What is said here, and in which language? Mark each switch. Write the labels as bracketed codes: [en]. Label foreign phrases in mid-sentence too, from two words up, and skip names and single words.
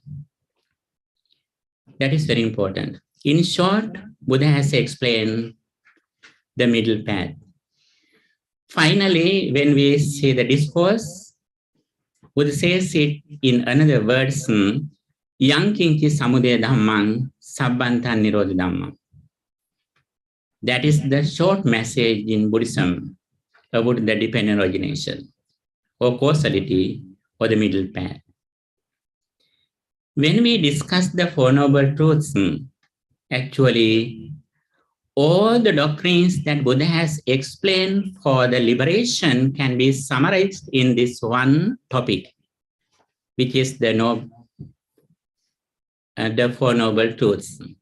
[en] That is very important. In short, Buddha has explained the middle path. Finally, when we see the discourse, Buddha says it in another words, [pi] yang kinchi samudaya dhammang sabbantan nirodha dhammang. [en] That is the short message in Buddhism about the dependent origination or causality or the middle path. When we discuss the Four Noble Truths, actually, all the doctrines that Buddha has explained for the liberation can be summarized in this one topic, which is the Four Noble Truths.